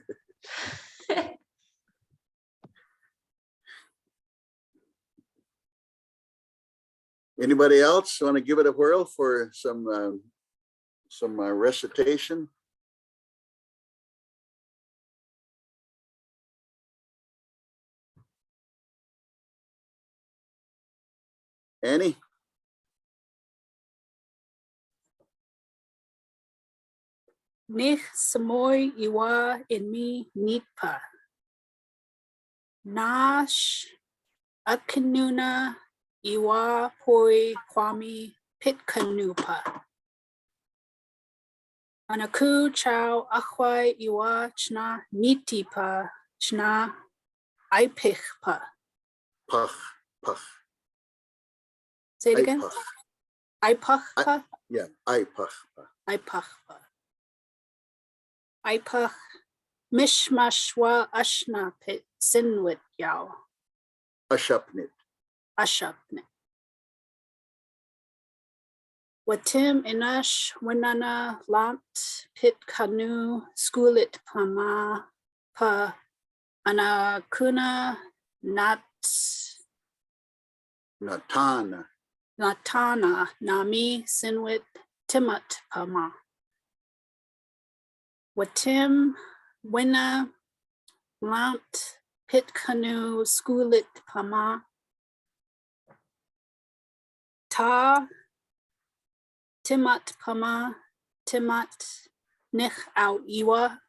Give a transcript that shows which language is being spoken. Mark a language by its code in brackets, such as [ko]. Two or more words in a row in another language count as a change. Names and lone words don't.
[en] Anybody else want to give it a whirl for some recitation? Annie? [uma] Níix samoy iwa inmi níitpa. Náš inuna iwa púuy ʷáami pitkanupa. Anaku chow akwai iwa chna míitipa chna ypɨx. Pach, pach. [en] Say it again. [uma] Ypach. Ypɨx. Yeah, ypach. Ypɨx. Ypɨx. Míšmaš wa ášapnit nwityaw. Ášapnit. Ášapnit. Watím ínaš winána lamt pit kanu skuulitpama pa anakuna Natana. natana naami sinwit timatpama. Watím wina lamt pit kanu skuulitpama ta timatpama timat níix iwa.